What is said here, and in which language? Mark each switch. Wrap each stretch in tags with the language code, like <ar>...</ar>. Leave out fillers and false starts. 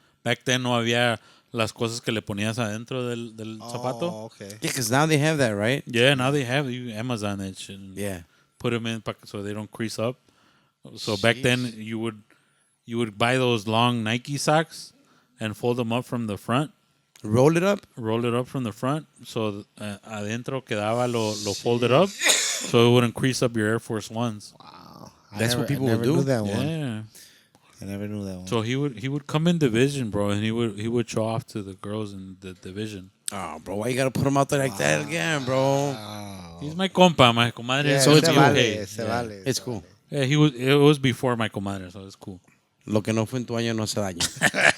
<es>Back then no había las cosas que le ponías adentro del zapato.</es> <en>Oh, okay. Yeah, because now they have that, right? Yeah, now they have you Amazon that shit. And Yeah. put them in so they don't crease up. So back then you would buy those long Nike socks and fold them up from the front. Roll it up. Roll it up from the front, so</en> <es>adentro quedaba lo</es> <en>folded up, so it wouldn't crease up your Air Force Ones. Wow. That's what people I would never do? Knew that one. Yeah. I never knew that one. So he would come in division, bro, and he would show off to the girls in the division. Oh, bro, why you got to put him out there like that again, bro? He's my compa, my comadre. Yeah, So it's</en> <es>se</es> <en>cool.</en> <es>vale, se vale.</es> <en>It's cool. Yeah, it was before my comadre, so it's cool.</en> <es>Lo que no fue en tu año no se daña.</es>